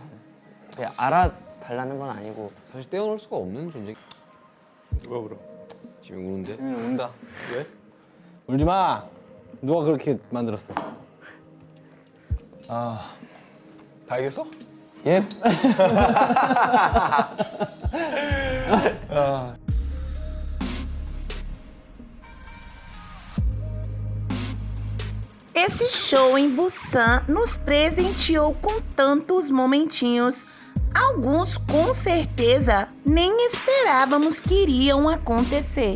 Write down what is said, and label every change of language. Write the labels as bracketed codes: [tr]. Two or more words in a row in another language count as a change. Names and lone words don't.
[ko] 저는 그냥 알아달라는 건 아니고 사실 떼어놓을 수가 없는 존재. 누가 울어? 지금 우는데? 운다. 왜? 울지 마. 누가 그렇게 만들었어? 다 알겠어? 예. [pt] Esse show em Busan nos presenteou com tantos momentinhos. Alguns, com certeza, nem esperávamos que iriam acontecer.